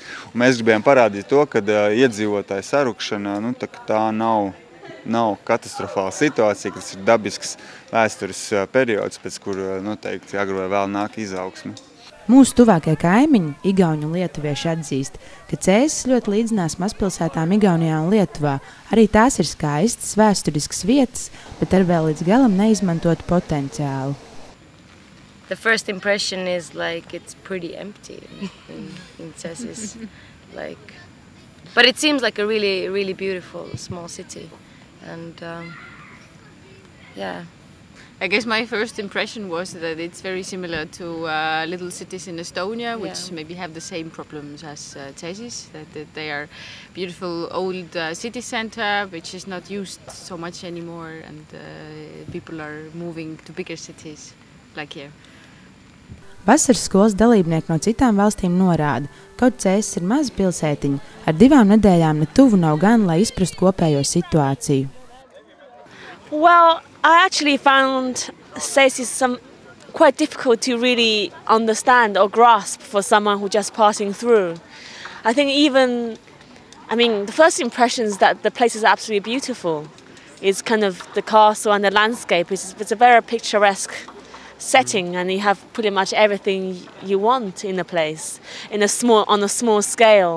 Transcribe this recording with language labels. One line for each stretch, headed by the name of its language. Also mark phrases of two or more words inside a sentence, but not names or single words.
Latvian: Un mēs gribējām parādīt to, ka iedzīvotāju sarukšana tā nav katastrofāla situācija, kas ir dabisks vēstures periods, pēc kura noteikti agri vai vēl nāk izaugsme. Mūsu tuvākie kaimiņi, igauņi un lietuvieši atzīst, ka Cēsis ļoti līdzinās mazpilsētām Igaunijā un Lietuvā. Arī tās ir skaistas, vēsturiskas vietas, bet ar vēl līdz galam neizmantotu potenciālu.
English: The first impression is it's pretty empty in Cēsis. But it seems like a really, really beautiful small city. And yeah. I guess my first impression was that it's very similar to little cities in Estonia, which maybe have the same problems as Cēsis, that they are beautiful old city center, which is not used so much anymore, and people are moving to bigger cities, like here.
Latvian: Vasaras skolas dalībnieki no citām valstīm norāda, kaut Cēsis ir maza pilsētiņa, ar 2 nedēļām ne tuvu nav gan, lai izprastu kopējo situāciju.
English: Well, I actually found Cēsis quite difficult to really understand or grasp for someone who's just passing through. I think the first impression is that the place is absolutely beautiful. It's kind of the castle and the landscape. It's a very picturesque setting, and you have pretty much everything you want in a place, on a small scale.